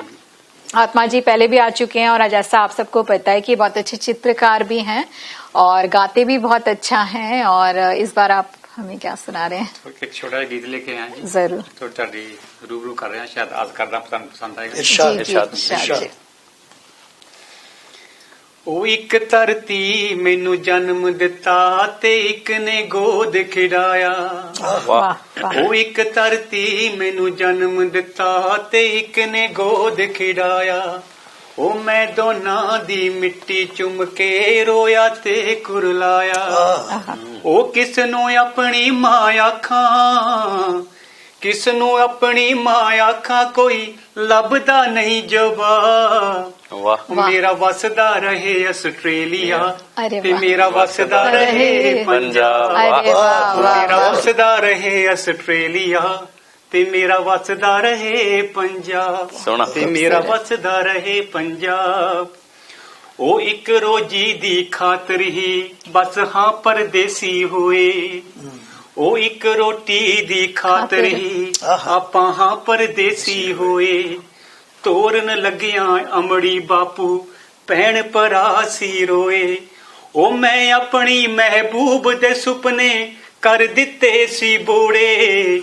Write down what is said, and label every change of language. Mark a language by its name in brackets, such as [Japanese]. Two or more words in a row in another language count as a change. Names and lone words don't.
[Hindi] आत्मा जी पहले भी आ चुके हैं, और जैसा आप सबको पता है कि बहुत अच्छे चित्रकार भी हैं और गाते भी बहुत अच्छा हैं, और इस बार आप हमें क्या सुना रहे हैं? तो एक छोटा गीत लेके आए हैं। जरूर। तो रूबरू कर रहे हैं, शायद आज करना पसंद आएगा। इरशाद। [Punjabi] ਉਹ ਇੱਕ ਧਰਤੀ ਮੈਨੂੰ ਜਨਮ ਦਿੱਤਾ ਤੇ ਇੱਕ ਨੇ ਗੋਦ ਖਿਡਾਇਆ। ਉਹ ਇੱਕ ਧਰਤੀ ਮੈਨੂੰ ਜਨਮ ਦਿੱਤਾ ਤੇ ਇੱਕ ਨੇ ਗੋਦ ਖਿਡਾਇਆ। ਉਹ ਮੈਂ ਦੋਨਾਂ ਦੀ ਮਿੱਟੀ ਚੁੰਮ ਕੇ ਰੋਇਆ ਤੇ ਕੁਰਲਾਇਆ। ਉਹ ਕਿਸ ਨੂੰ ਆਪਣੀ ਮਾਂ ਆਖਾਂ, ਕਿਸ ਨੂੰ ਆਪਣੀ ਮਾਂ ਆਖਾਂ, ਕੋਈ ਲੱਭਦਾ ਨਹੀਂ ਜਵਾਬ। ਮੇਰਾ ਵਸਦਾ ਰਹੇ ਆਸਟ੍ਰੇਲੀਆ ਤੇ ਮੇਰਾ ਵਸਦਾ ਰਹੇ ਪੰਜਾਬ, ਮੇਰਾ ਵਸਦਾ ਰਹੇ ਆਸਟ੍ਰੇਲੀਆ ਤੇ ਮੇਰਾ ਵਸਦਾ ਰਹੇ ਪੰਜਾਬ, ਤੇ ਮੇਰਾ ਵਸਦਾ ਰਹੇ ਪੰਜਾਬ। ਓ ਇੱਕ ਰੋਜ਼ੀ ਦੀ ਖ਼ਾਤਰ ਹੀ ਬਸ ਹਾਂ ਪਰਦੇਸੀ ਹੋਏ, ਉਹ ਇੱਕ ਰੋਟੀ ਦੀ ਖਾਤਰ ਹੀ ਆਪਾਂ ਹਾਂ ਪਰਦੇਸੀ ਹੋਏ। ਤੋਰਨ ਲੱਗਿਆਂ ਅਮੜੀ ਬਾਪੂ ਭੈਣ ਭਰਾ ਸੀ ਰੋਏ। ਉਹ ਮੈਂ ਆਪਣੀ ਮਹਿਬੂਬ ਦੇ ਸੁਪਨੇ ਕਰ ਦਿੱਤੇ ਸੀ ਬੋੜੇ।